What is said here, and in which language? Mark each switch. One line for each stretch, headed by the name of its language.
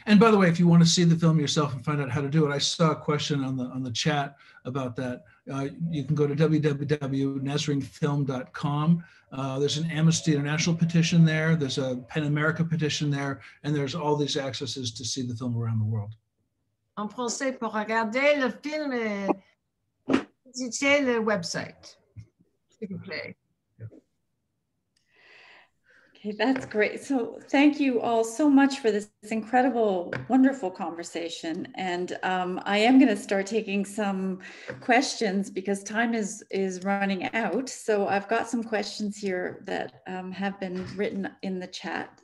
English: And by the way, if you want to see the film yourself and find out how to do it, I saw a question on the chat about that. You can go to www.nasrinfilm.com. There's an Amnesty International petition there. There's a PEN America petition there, and there's all these accesses to see the film around the world.
French: En français, pour regarder le film, visitez le website, s'il vous plaît.
English: Okay, that's great. So thank you all so much for this incredible, wonderful conversation. And I am going to start taking some questions because time is running out. So I've got some questions here that have been written in the chat.